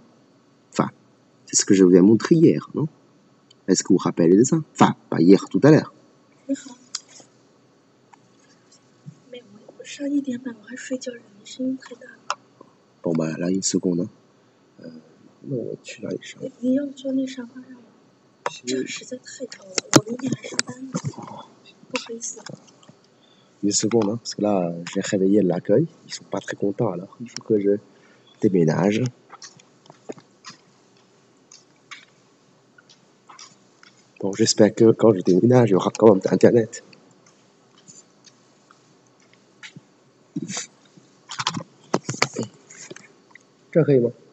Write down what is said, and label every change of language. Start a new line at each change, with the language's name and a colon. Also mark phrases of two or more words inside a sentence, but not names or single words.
French: Enfin, c'est ce que je vous ai montré hier, non? Est-ce que vous vous rappelez de ça? Enfin, pas hier, tout à l'heure. Bon, bah là, une seconde. Hein. Non,
Chinese: 我去哪里上？你要坐那沙发上吗？这实在太高了，我明天还上班呢，不好意思。
French: Une seconde, hein, parce que là, j'ai réveillé l'accueil. Ils sont pas très contents, alors il faut que je déménage. Bon, j'espère que quand je déménage, il y aura quand même Internet. Carrément.